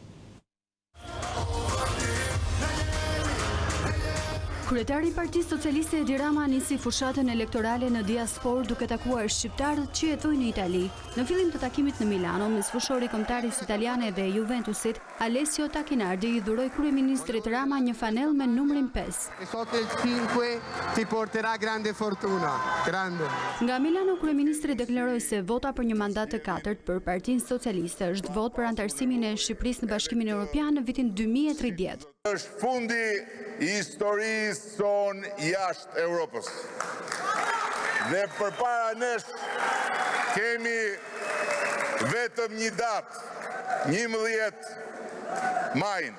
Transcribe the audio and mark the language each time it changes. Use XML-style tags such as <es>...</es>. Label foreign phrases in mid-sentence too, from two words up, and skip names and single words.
<sq>Kryetari i Partisë Socialiste Edi Rama nisi fushatën elektorale në diasporë duke takuar shqiptarët që jetojnë në Itali. Në fillim të takimit në Milano, mes fushori kombëtaris italiane dhe Juventusit, Alessio Tacchinardi i dhuroi kryeministrit Rama një fanell me numrin 5.</sq> <it>Sotto il 5 ti porterà grande fortuna. Grande.</it> <sq>Nga Milano, kryeministri deklaroi se vota për një mandat të 4 për Partinë Socialiste është votë për antarësimin e Shqipërisë në Bashkimin Evropian në vitin 2030. Është fundi i historisë son jashtë Europës. Dhe përpara nesh kemi vetëm një datë, 11 majin.</sq>